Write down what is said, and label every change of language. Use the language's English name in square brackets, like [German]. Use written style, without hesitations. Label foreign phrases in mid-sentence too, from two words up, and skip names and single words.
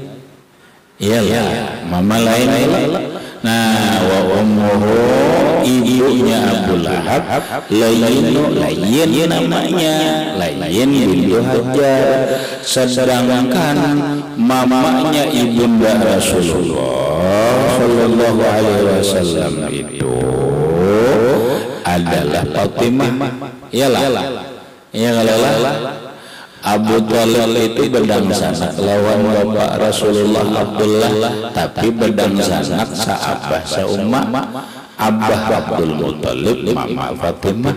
[Indonesian] Iyalah mama lain. Nah [Arabic] wa ummuhu [Indonesian] ibunya Abu Lahab Layyin namanya Layyin bintu Hajar sedangkan mamanya ibunda Rasulullah [Arabic] sallallahu alaihi wasallam [Indonesian] itu adalah Fatimah. [Banjar] Iyalah Abu Thalib itu bedang sanak lawan bapak Rasulullah Abdullah tapi bedang sanak saabah saumma abah Abdul Muttalib mama Fatimah.